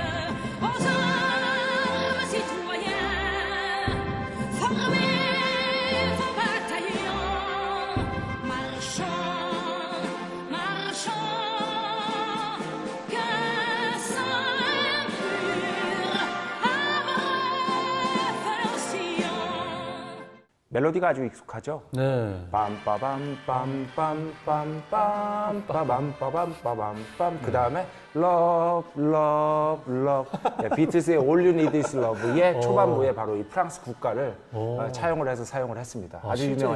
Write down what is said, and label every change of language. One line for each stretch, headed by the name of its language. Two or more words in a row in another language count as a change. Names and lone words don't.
French: Aux armes, citoyens, formez vos bataillons. Marchons, marchons, qu'un sang impur abreuve nos sillons.
Korean: 멜로디가 아주 익숙하죠? 네. 빰빠밤빰빰빰빰빰빰빰빰빰 그 다음에
English: love love love
Korean: 비틀스의 All You Need Is Love의 초반부에 바로 이 프랑스 국가를 차용을 해서 사용을 했습니다. 아주 유명한